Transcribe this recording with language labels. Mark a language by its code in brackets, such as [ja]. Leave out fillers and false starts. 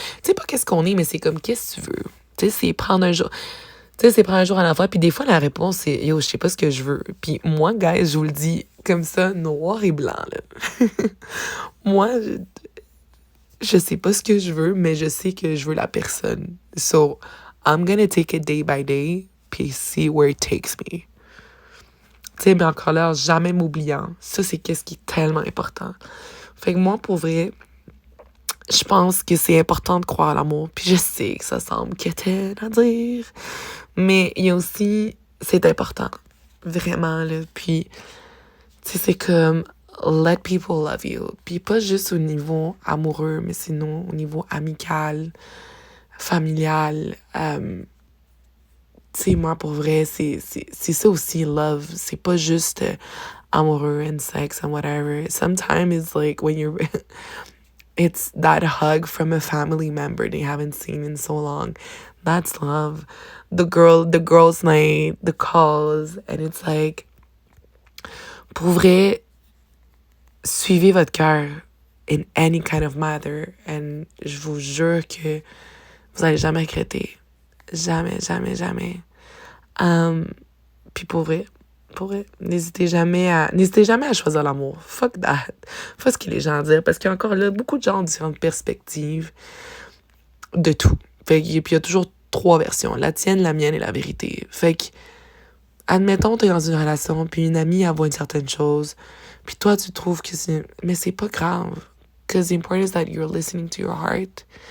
[fr] Tu sais, pas qu'est-ce qu'on est, mais c'est comme qu'est-ce que tu veux? Tu sais, c'est prendre un jour. Tu sais, c'est prendre un jour à la fois. Puis des fois, la réponse, c'est yo, je sais pas ce que je veux. Puis moi, guys, je vous le dis comme ça, noir et blanc, là. Moi, je sais pas ce que je veux, mais je sais que je veux la personne. [en] So, I'm gonna take it day by day, [fr] puis [en] see where it takes me. [fr] Tu sais, mais encore là, jamais m'oubliant. Ça, c'est qu'est-ce qui est tellement important. Fait que moi, pour vrai, je pense que c'est important de croire à l'amour. Puis je sais que ça semble quétaine à dire, mais il y a aussi, c'est important. Vraiment, là. Puis, tu sais, c'est comme... [en] Let people love you. [fr] Puis pas juste au niveau amoureux, mais sinon au niveau amical, familial. Tu sais, moi, pour vrai, c'est ça aussi, love. C'est pas juste amoureux [en] and sex and whatever. Sometimes it's like when you're... it's that hug from a family member they haven't seen in so long. That's love. The girls' night, the calls, and it's like... [fr] Pour vrai... Suivez votre cœur [en] in any kind of matter. [fr] And je vous jure que vous n'allez jamais regretter. Jamais, jamais, jamais. Puis pour vrai, n'hésitez jamais à choisir l'amour. Fuck that. Fuck ce que les gens disent. Parce qu'il y a encore là beaucoup de gens ont différentes perspectives de tout. Fait que, puis il y a toujours 3 versions. La tienne, la mienne et la vérité. Fait que, admettons, t'es dans une relation, puis une amie, elle voit une certaine chose, puis toi, tu trouves que c'est... Mais c'est pas grave. [en] Because the important is that you're listening to your heart.